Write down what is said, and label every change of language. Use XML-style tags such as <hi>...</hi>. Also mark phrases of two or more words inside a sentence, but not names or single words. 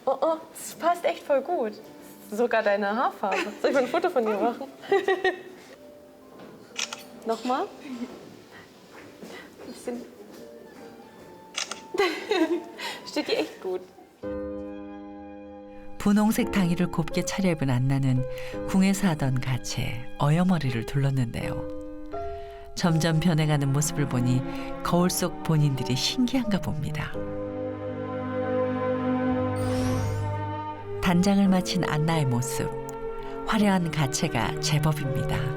<de>oh, das passt echt voll gut. Sogar deine Haarfarbe. Soll ich mal ein Foto von dir machen? Nochmal. Ein bisschen. Steht dir echt gut.</de> <ko>분홍색 당이를 곱게 차려입은 안나는 궁에서 하던 가채 어여머리를 둘렀는데요. 점점 변해가는 모습을 보니 거울 속 본인들이 신기한가 봅니다. 단장을 마친 안나의 모습, 화려한 가채가 제법입니다.</ko>